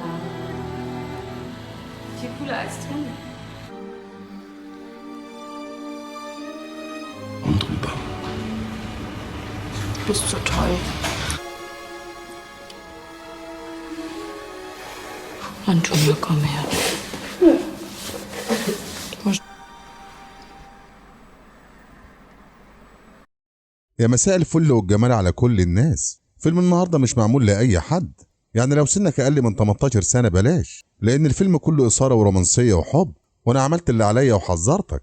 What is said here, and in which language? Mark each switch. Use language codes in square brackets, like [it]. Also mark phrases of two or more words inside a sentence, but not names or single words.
[de] Viel cooler als drin. Und drüber. Du bist so toll. Antonia, komm her. [ar] يا مساء الفل والجمال على كل الناس. فيلم النهارده مش معمول لأي حد، يعني لو سنك أقل من 18 سنة بلاش، لأن الفيلم كله إثارة ورومانسية وحب، وأنا عملت اللي عليا وحذرتك.